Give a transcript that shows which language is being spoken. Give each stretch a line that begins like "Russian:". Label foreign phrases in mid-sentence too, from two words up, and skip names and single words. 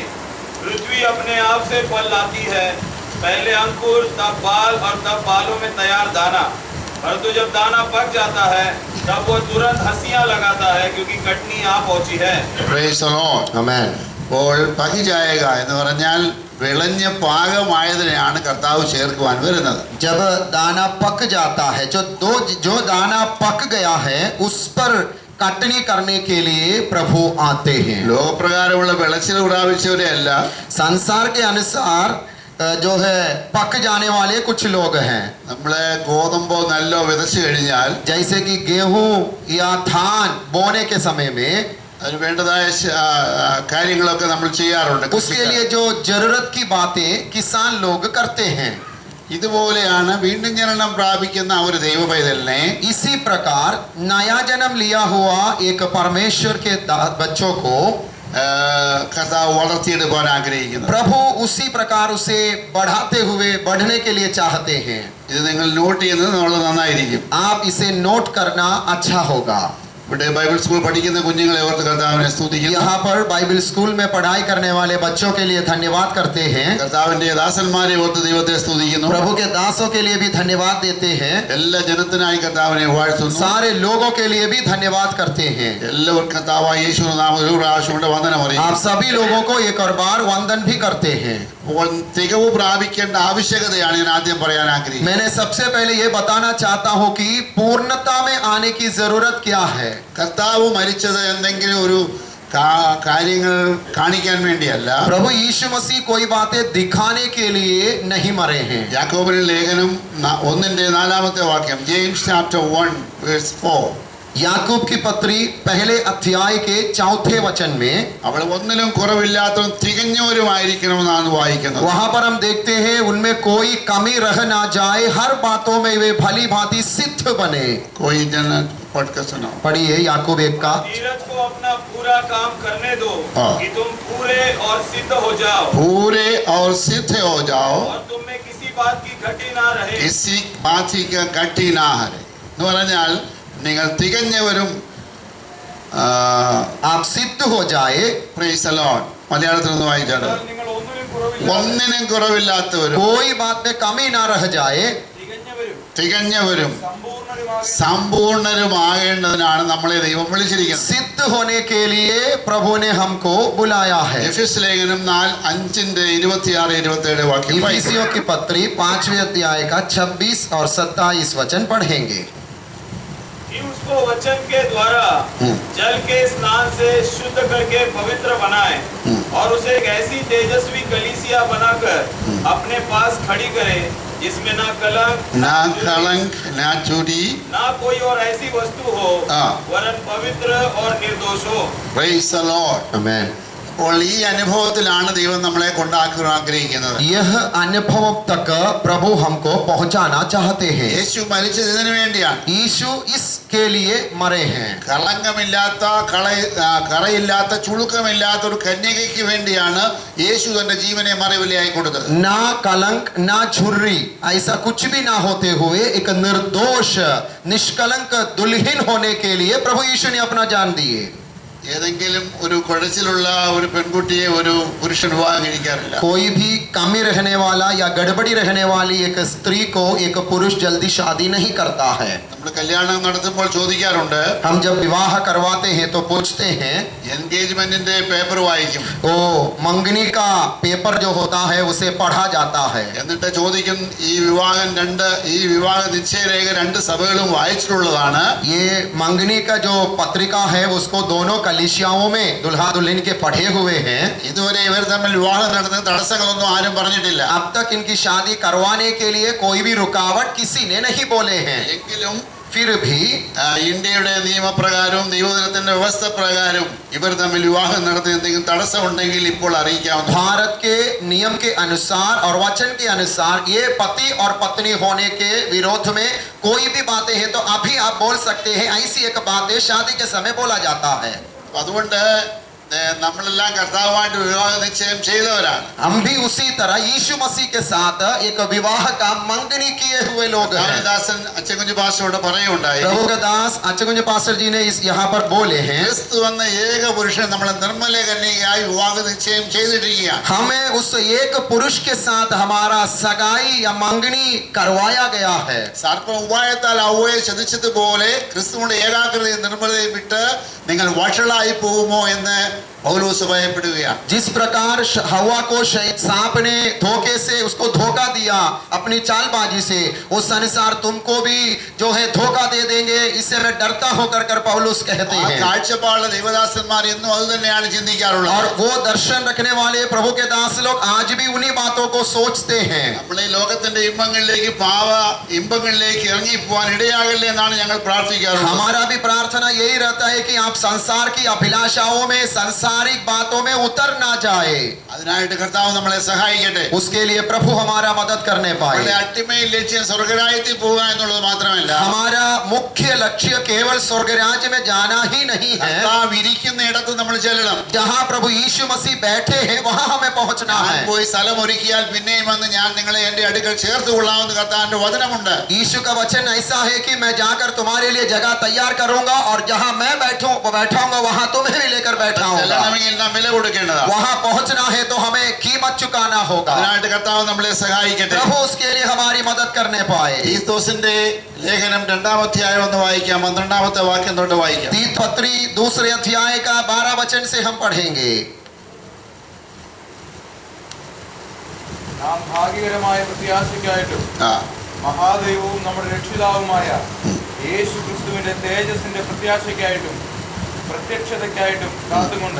Hindi: पृथ्वी अपने आप से फल लाती है, पहले अंकुर, तब बाल और तब बालों में तैयार दाना. परंतु जब दाना पक जाता है तब वह तुरंत हंसियां लगाता है क्योंकि कटनी आ पहुंची है.
English: Praise the Lord.
Hindi: आमीन.
Malayalam: അപ്പോൾ പകിജായക എന്ന് പറഞ്ഞാൽ വിളഞ്ഞ പാകമായതിനെയാണ് കർത്താവ് ചേർക്കുവാൻ വരുന്നത്.
Hindi: जब दाना पक जाता है, जो दाना पक गया है, उस पर कटनी करने के लिए प्रभु आते हैं.
Malayalam: ലോകപ്രകാരമുള്ള വിളച്ചിൽ പ്രാപിച്ചവരെ അല്ല,
Hindi: संसार के अनुसार जो है पक जाने वाले कुछ लोग हैं.
Malayalam: നമ്മളെ ഗോതമ്പോ നെല്ലോ വിതച്ചു കഴിഞ്ഞാൽ
Hindi: जैसे कि गेहूं या धान बोने के समय में
Malayalam: അതിന് വേണ്ടതായ കാര്യങ്ങളൊക്കെ നമ്മൾ ചെയ്യാറുണ്ട്.
Hindi: उसके लिए जो जरूरत की बातें किसान लोग करते हैं.
Malayalam: ഇതുപോലെയാണ് വീണ്ടും ജനനം പ്രാപിക്കുന്ന ഒരു ദൈവ പൈതലിനെ
Hindi: इसी प्रकार नया जन्म लिया हुआ एक परमेश्वर के बच्चों को
Malayalam: കർത്താവ് വളർത്തിയെടുക്കാൻ ആഗ്രഹിക്കുന്നു.
Hindi: प्रभु उसी प्रकार उसे बढ़ाते हुए बढ़ने के लिए चाहते हैं.
Malayalam: ഇത് നിങ്ങൾ നോട്ട് ചെയ്യുന്നത് വളരെ നന്നായിരിക്കും.
Hindi: आप इसे नोट करना अच्छा होगा.
Malayalam: ഇവിടെ ബൈബിൾ സ്കൂൾ പഠിക്കുന്ന കുഞ്ഞുങ്ങളെ ഓർത്ത് കർത്താവിനെ സ്തുതിക്കുന്നു.
Hindi: यहाँ पर बाइबल स्कूल में पढ़ाई करने वाले बच्चों के लिए धन्यवाद करते हैं.
Malayalam: കർത്താവിന്റെ ദാസന്മാരെ ഓർത്ത് ദൈവത്തെ സ്തുതിക്കുന്നു.
Hindi: प्रभु के दासों के लिए भी धन्यवाद देते हैं.
Malayalam: എല്ലാ ജനത്തിനായി കർത്താവിനെ വാഴ്ത്തുന്നു.
Hindi: सारे लोगों के लिए भी धन्यवाद करते हैं.
Malayalam: എല്ലാവർക്കും കർത്താവായ യേശുവിന്റെ നാമത്തിൽ ഒരു പ്രാവശ്യം വന്ദനം അറിയിക്കുന്നു.
Hindi: आप सभी लोगों को एक और बार वंदन भी करते हैं.
Malayalam: തികവ് പ്രാപിക്കേണ്ട ആവശ്യകതയാണ് ഞാൻ ആദ്യം പറയാൻ ആഗ്രഹിക്കുന്നത്.
Hindi: मैंने सबसे पहले ये बताना चाहता हूँ कि पूर्णता में आने की जरूरत क्या है.
Malayalam: കർത്താവ് മരിച്ചത് എന്തെങ്കിലും ഒരു കാര്യങ്ങൾ കാണിക്കാൻ വേണ്ടിയല്ല.
Hindi: प्रभु यीशु मसीह कोई बातें दिखाने के लिए नहीं मरे हैं.
Malayalam: യാക്കോബിന്റെ ലേഖനം 1:4 വാക്യം, ജെയിംസ് ചാപ്റ്റർ 1:4.
Hindi: याकूब की पत्री पहले अध्याय के 4 वचन में
Malayalam: അവൾ ഒന്നിലും കുറവില്ലാത്തവരും തികഞ്ഞവരുമായിരിക്കണമെന്നാണ് വായിക്കുന്നത്.
Hindi: वहां पर हम देखते हैं उनमें कोई कमी रह ना जाए, हर बातों में वे भली भांति सिद्ध बने. कोई जन पॉडकास्ट सुनाओ. पढ़िए याकूब 1 का. धीरज को अपना पूरा काम करने दो हाँ। कि तुम पूरे और सिद्ध हो जाओ पूरे और सिद्ध हो जाओ और तुम में किसी बात की घटी ना रहे. किसी बात की घटी ना रहे എന്ന് പറഞ്ഞാൽ നിങ്ങൾ തികഞ്ഞവരും आप सिद्ध हो जाए.
English: Praise the Lord.
Malayalam: മലയാളത്തിൽ ഒന്ന് വായിച്ചാണ്. നിങ്ങൾ ഒന്നിനും കുറവില്ല, ഒന്നിനും കുറവില്ലാത്തവരും
Hindi: कोई बात में कमी ना रह जाए,
Malayalam: തികഞ്ഞവരും संपूर्णरुमागे സമ്പൂർണരുമാകേണ്ടതിനാണ് നമ്മളെ ദൈവം വിളിച്ചിരിക്കുന്നത്.
Hindi: सिद्ध होने के लिए प्रभु ने हमको बुलाया है.
Malayalam: എഫെസ്യ ലേഖനം 4:5-26-27 വാക്യം വായിക്കാം.
Hindi: इफिसियों की पत्री 5वें अध्याय का 26 और 27 वचन पढ़ेंगे. कि उसको वचन के द्वारा जल के स्नान से शुद्ध करके पवित्र बनाए और उसे एक ऐसी तेजस्वी कलीसिया बनाकर अपने पास खड़ी करे जिसमें ना कलंक ना कलंक ना चोरी ना कोई और ऐसी वस्तु हो हाँ। वरन पवित्र और निर्दोष हो.
English: Praise the Lord.
Hindi: आमेन.
Malayalam: അപ്പോൾ ഈ അനുഭവത്തിലാണ് ദൈവം നമ്മളെ കൊണ്ടാക്കാൻ ആഗ്രഹിക്കുന്നത്.
Hindi: यह अनुभव तक प्रभु हमको पहुंचाना चाहते हैं.
Malayalam: യേശു മരിച്ചത് ഇതിനു വേണ്ടിയാണ്.
Hindi: यीशु इसके लिए मरे हैं.
Malayalam: കളങ്കമില്ലാത്ത കറയില്ലാത്ത ചുളുക്കമില്ലാത്ത ഒരു കന്യകയ്ക്ക് വേണ്ടിയാണ് യേശു തന്റെ ജീവനെ മറവിലയായി കൊടുത്തത്.
Hindi: ना कलंक ना झुर्री, ऐसा कुछ भी ना होते हुए एक निर्दोष निष्कलंक दुल्हन होने के लिए प्रभु यीशु ने अपना जान दिए.
Malayalam: ഏതെങ്കിലും ഒരു കുഴച്ചിലുള്ള ഒരു പെൺകുട്ടിയെ ഒരു പുരുഷൻ വിവാഹം കഴിക്കാറില്ല.
Hindi: कोई भी कमी रहने वाला या गड़बड़ी रहने वाली एक स्त्री को एक पुरुष जल्दी शादी नहीं करता है.
Malayalam: നമ്മൾ കല്യാണം നടത്തുമ്പോൾ ചോദിക്കാറുണ്ട്.
Hindi: हम जब विवाह करवाते हैं तो पूछते हैं,
Malayalam: എൻഗേജ്മെന്റിന്റെ പേപ്പർ വായിക്കും.
Hindi: ओ मंगनी का पेपर जो होता है उसे पढ़ा जाता है.
Malayalam: എന്നിട്ട് ചോദിക്കും, ഈ വിവാഹ നിശ്ചയരേഖ 2 സഭകളും വായിച്ചിട്ടുള്ളതാണ്.
Hindi: ये मंगनी का जो पत्रिका है उसको दोनों कलीसियाओं में दुल्हा दुल्हन के पढ़े हुए हैं.
Malayalam: ഇതുവരെ ഇവർ തമ്മിൽ വിവാഹം നടത്തുന്ന തടസ്സങ്ങളൊന്നും ആരും പറഞ്ഞിട്ടില്ല.
Hindi: अब तक इनकी शादी करवाने के लिए कोई भी रुकावट किसी ने नहीं बोले हैं.
Malayalam: എങ്കിലും
Hindi: फिर भी
Malayalam: ഇന്ത്യയുടെ നിയമപ്രകാരവും ദൈവദിനത്തിന്റെ വ്യവസ്ഥ പ്രകാരവും ഇവർ തമ്മിൽ വിവാഹം നടത്തി എന്തെങ്കിലും തടസ്സമുണ്ടെങ്കിൽ ഇപ്പോൾ അറിയിക്കാവുന്ന.
Hindi: भारत के नियम के अनुसार और वचन के अनुसार ये पति और पत्नी होने के विरोध में कोई भी बातें हैं तो अभी आप बोल सकते हैं. ऐसी एक बातें शादी के समय बोला जाता है.
Malayalam: അതുകൊണ്ട് നമ്മളെല്ലാം കർത്താവുമായിട്ട് വിവാഹ നിശ്ചയം ചെയ്തവരാണ്.
Hindi: हम भी उसी तरह यीशु मसीह के साथ एक विवाह का मंगनी किए हुए लोग हैं.
Malayalam: ദാസൻ അച്ചൻകുഞ്ഞ് പാസ്റ്ററോട് പറയുകയുണ്ടായി,
Hindi: प्रभु का दास अच्चकुंज पास्टर जी ने इस यहाँ पर बोले हैं,
Malayalam: ക്രിസ്തു എന്ന ഏക പുരുഷൻ നമ്മളെ നിർമ്മല കന്യകയായി വിവാഹ നിശ്ചയം ചെയ്തിരിക്കുകയാണ്.
Hindi: हमें उस एक पुरुष के साथ हमारा सगाई या मंगनी करवाया गया है.
Malayalam: സർപ്പം ഉപായത്താൽ ഔവയെ ചതിച്ചതുപോലെ ക്രിസ്തുവിന്റെ ഏകാഗ്രതയും നിർമ്മലതയും വിട്ട് നിങ്ങൾ വഷളായി പോകുമോ എന്ന് पौलुस भयപ്പെടുകയാണ്.
Hindi: जिस प्रकार हवा को सांप ने धोखे से उसको धोखा दिया अपनी चालबाजी से, उस अनुसार तुमको भी जो है धोखा दे देंगे, इससे मैं डरता होकर कर पौलुस कहते हैं.
Malayalam: കാഴ്ചപ്പാടുള്ള ദൈവദാസന്മാർ എന്നും അത് തന്നെയാണ് ചിന്തിക്കാറുള്ളത്.
Hindi: और वो दर्शन रखने वाले प्रभु के दास लोग आज भी उन्हीं बातों को सोचते हैं.
Malayalam: നമ്മൾ ഈ ലോകത്തിന്റെ ഇമ്പങ്ങളിലേക്ക് ഇമ്പങ്ങളിലേക്ക് ഇറങ്ങിപ്പോവാൻ ഇടയാകല്ലേ എന്നാണ് ഞങ്ങൾ പ്രാർത്ഥിക്കാറുള്ളത്.
Hindi: हमारा भी प्रार्थना यही रहता है कि आप संसार की अभिलाषाओं में सांसारिक बातों में उतर ना जाए,
Malayalam: അതിനായിട്ട് കർത്താവ് നമ്മളെ സഹായിക്കട്ടെ.
Hindi: उसके लिए प्रभु हमारा मदद करने पाए.
Malayalam: നമ്മുടെ അൾട്ടിമേറ്റ് ലക്ഷ്യം സ്വർഗ്ഗരാജ്യത്തിൽ പോവുക എന്നുള്ളത് മാത്രമല്ല,
Hindi: हमारा मुख्य लक्ष्य केवल स्वर्ग राज्य में जाना ही नहीं है.
Malayalam: കർത്താവ് ഇരിക്കുന്ന ഇടത്ത് നമ്മൾ ചെല്ലണം.
Hindi: जहाँ प्रभु यीशु मसीह बैठे हैं वहाँ हमें पहुँचना
Malayalam: ഞാൻ
Hindi: है.
Malayalam: പോയി സ്ഥലം ഒരുക്കിയാൽ പിന്നെയും വന്ന് ഞാൻ നിങ്ങളെ എന്റെ അടുക്കൽ ചേർത്ത് കൊള്ളാമെന്ന് കർത്താവിന്റെ വചനമുണ്ട്.
Hindi: यीशु का वचन ऐसा है कि मैं जाकर तुम्हारे लिए जगह तैयार करूंगा और जहाँ मैं बैठाऊंगा वहाँ तुम्हें भी लेकर बैठाऊंगा.
Malayalam: ചെല്ലണമെങ്കിൽ നാം വില കൊടുക്കേണ്ടതാണ്.
Hindi: वहाँ पहुँचना है तो हमें कीमत चुकाना होगा.
Malayalam: അതിനായിട്ട് കർത്താവ് നമ്മളെ സഹായിക്കട്ടെ.
Hindi: प्रभु उसके लिए हमारी मदद करने पाए.
Malayalam: തീത്തോസിന്റെ ലേഖനം 2-ാം അധ്യായം ഒന്ന് വായിക്കാം. 12-ാമത്തെ വാക്യം തൊട്ട് വായിക്കാം.
Hindi: तीत पत्री 2 अध्याय का 12 वचन से हम पढ़ेंगे.
Malayalam: നാം ഭാഗ്യകരമായ പ്രത്യാശയ്ക്കായിട്ടും ആ മഹാദൈവവും നമ്മുടെ രക്ഷിതാവുമായ യേശു ക്രിസ്തുവിന്റെ തേജസ്സിന്റെ പ്രത്യാശയ്ക്കായിട്ടും പ്രത്യക്ഷതയ്ക്കായിട്ടും കാത്തുകൊണ്ട്